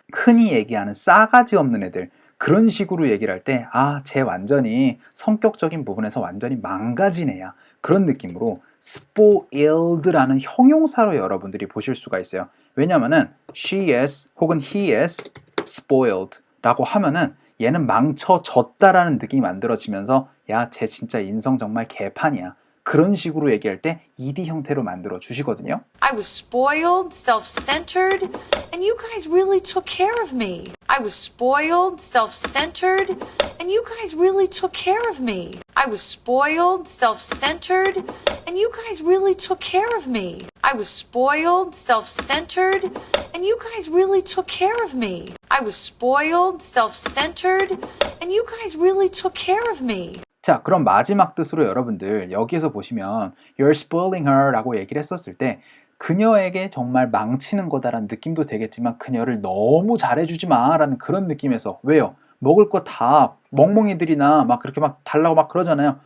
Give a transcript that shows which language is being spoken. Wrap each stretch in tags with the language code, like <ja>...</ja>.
<ko>흔히 얘기하는 싸가지 없는 애들, 그런 식으로 얘기를 할 때 아, 쟤 완전히 성격적인 부분에서 완전히 망가진 애야, 그런 느낌으로 spoiled라는 형용사로 여러분들이 보실 수가 있어요. 왜냐면은 she is 혹은</ko> <en>he is spoiled</en> <ko>라고 하면은 얘는 망쳐졌다라는 느낌이 만들어지면서 야, 쟤 진짜 인성 정말 개판이야, 그런 식으로 얘기할 때 ed 형태로 만들어 주시거든요.</ko> <en>I was spoiled, self-centered, and you guys really took care of me. I was spoiled, self-centered, and you guys really took care of me. I was spoiled, self-centered, and you guys really took care of me. I was spoiled, self-centered, and you guys really took care of me. I was spoiled, self-centered, and you guys really took care of me.</en> <ko>자, 그럼 마지막 뜻으로 여러분들 여기에서 보시면</ko> <en>You're spoiling her</en> <ko>라고 얘기를 했었을 때 그녀에게 정말 망치는 거다라는 느낌도 되겠지만 그녀를 너무 잘해주지 마 라는 그런 느낌에서, 왜요? 먹을 거 다 멍멍이들이나 막 그렇게 막 달라고 막 그러잖아요.</ko>